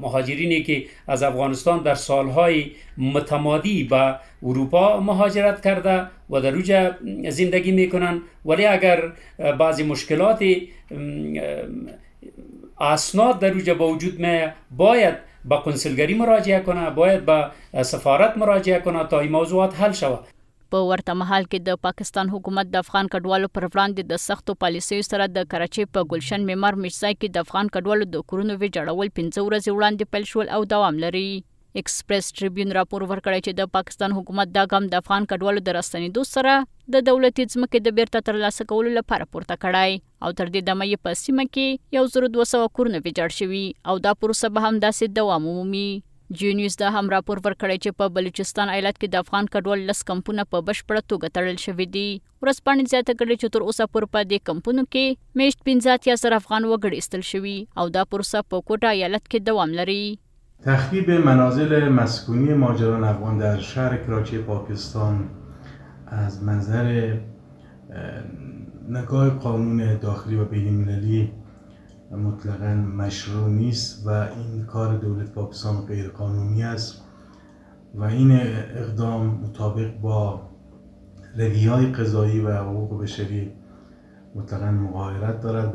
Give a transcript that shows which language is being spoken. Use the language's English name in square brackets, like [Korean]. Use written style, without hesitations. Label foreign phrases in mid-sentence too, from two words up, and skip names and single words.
[Persian] مهاجرینی که از افغانستان در سالهای متمادی به اروپا مهاجرت کرده و در اوجا زندگی میکنن، ولی اگر بعضی مشکلات اسناد در اوجا با وجود میاد باید با کنسولگری مراجعه کنه، باید با سفارت مراجعه کنه تا این موضوعات حل شود. [Pashto] په ورته مهال کې د پاکستان حکومت د افغان کډوالو پر وړاندې د سختو پالیسیو سره د کراچۍ په ګلشن معمار میرزای کې د افغان کډوالو د کورونو ویجاړول 15 ورځې وړاندې پیل شول او دوام لري. ایکسپریس ټریبیون راپور ورکړی چې د پاکستان حکومت دا ګام د افغان کډوالو د راستنېدو سره د دولتي ځمکې د بیرته ترلاسه کولو لپاره پورته کړی او تر دې دمه یې په سیمه کې 1200 کورونه ویجاړ شوي او دا پروسه به هم داسې دوام ومومي. جیو نیوز دا هم راپور ورکړی چې په بلوچستان ایالت کې د افغان کډوال 10 کمپونه په بشپړه توګه تړل شوي دي. ورځپاڼې زیاته کړې چې تر اوسه پورې په دې کمپونو کې میشت 15,000 افغان وګړي ایستل شوي او دا پروسه په کوټه ایالت کې دوام لري. [Persian] تخریب منازل مسکونی مهاجران افغان در شهر کراچی پاکستان از منظر نگاه قانون داخلی و بین‌المللی مطلقاً مشروع نیست و این کار دولت پاکستان غیر قانونی است و این اقدام مطابق با رویه‌های قضایی و حقوق بشری مطلقاً مغایرت دارد.